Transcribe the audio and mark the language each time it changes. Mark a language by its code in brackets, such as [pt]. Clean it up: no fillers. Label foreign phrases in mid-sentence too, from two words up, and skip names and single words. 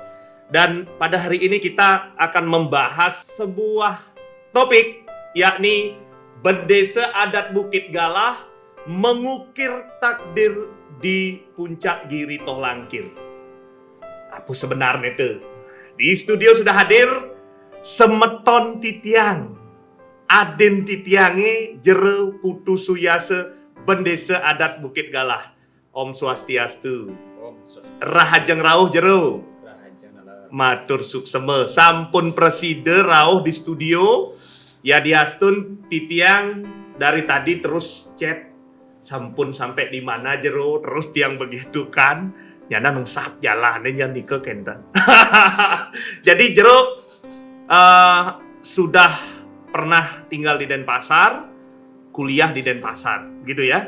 [id] Dan pada hari ini kita akan membahas sebuah topik, yakni Bendesa Adat Bukit Galah mengukir takdir di Puncak Giri Tohlangkir. Apa sebenarnya itu? Di studio sudah hadir [ban] Semeton Titiang, Aden Titiange [id] Jero Putu Suyase Bendesa Adat Bukit Galah. [ban] Om Swastiastu. Rahajeng rauh jero. Matur sukseme. Sampun preside rauh di studio. [id] Ya [ban] diastun Titiang [id] dari tadi terus chat. Sampun sampai di mana jero. Terus tiang begitu kan. [ban] Nyana nengsap jalan nyan ke kenten. [id] Jadi jero sudah pernah tinggal di Denpasar, kuliah di Denpasar, gitu ya.